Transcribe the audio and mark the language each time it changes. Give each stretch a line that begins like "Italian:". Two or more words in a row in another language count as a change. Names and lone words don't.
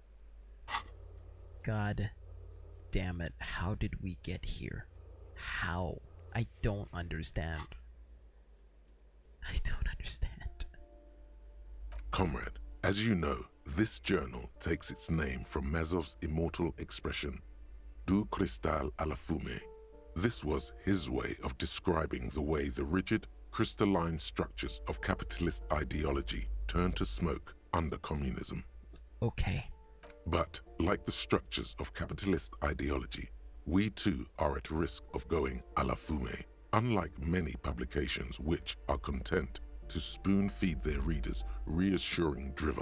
English: God damn it. How did we get here? How? I don't understand. I don't understand. Comrade, as you know, this journal takes its name from Mazov's immortal expression,
French: Du cristal à la fumée.
English: This was his way of describing the way the rigid, crystalline structures of capitalist ideology turned to smoke under communism. Okay. But, like the structures of capitalist ideology, we too are at risk of going
French: à la fumée,
English: unlike many publications which are content to spoon-feed their readers reassuring drivel.